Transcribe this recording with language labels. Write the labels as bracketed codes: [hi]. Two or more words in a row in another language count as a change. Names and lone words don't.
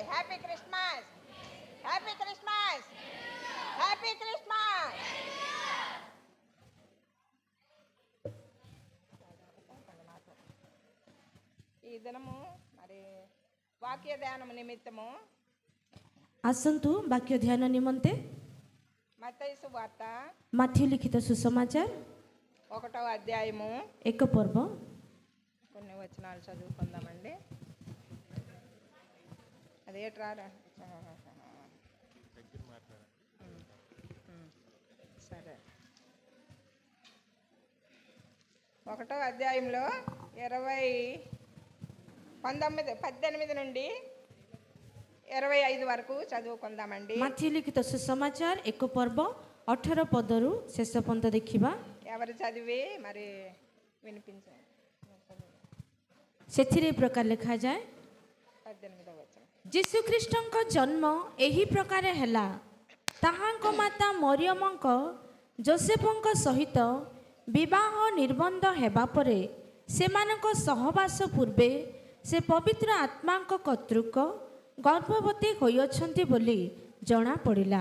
[en] Happy Christmas, Happy Christmas, Happy Christmas. [te] ఈ దినము మరి వాక్య ధ్యానం నిమిత్తము [or] ଆସନ୍ତୁ ବାକ୍ୟ ଧ୍ୟାନ ନିମନ୍ତେ [te] మత్తయి సువార్త [or] ମାଥ୍ୟୁ ଲିଖିତ ସୁସମାଚାର [te] 1వ అధ్యాయము [or] 1 ପର୍ବ [te] కొన్ని వచనాలు చదువుకుందామండి. అదేట్రా సరే. 1వ అధ్యాయంలో 18 నుండి 25 వరకు చదువుకుందామండి. [or] ମାଥ୍ୟୁ ଲିଖିତ ସୁସମାଚାର 1 ପର୍ବ 18 ପଦରୁ ଶେଷ ପର୍ଯ୍ୟନ୍ତ ଦେଖିବା. [te] ఎవరు చదివి మరి వినిపించండి. [or] ସେଥିରେ ଏ ପ୍ରକାର ଲେଖାଯାଏ, [te] 18వ వచనం. [or] ଯୀଶୁଖ୍ରୀଷ୍ଟଙ୍କ ଜନ୍ମ ଏହି ପ୍ରକାର ହେଲା। ତାହାଙ୍କ ମାତା ମରିୟମଙ୍କ ଯୋସେଫଙ୍କ ସହିତ ବିବାହ ନିର୍ବନ୍ଧ ହେବା ପରେ ସେମାନଙ୍କ ସହବାସ ପୂର୍ବେ ସେ ପବିତ୍ର ଆତ୍ମାଙ୍କ କର୍ତ୍ତୃକ ଗର୍ଭବତୀ ହୋଇଅଛନ୍ତି ବୋଲି ଜଣାପଡ଼ିଲା।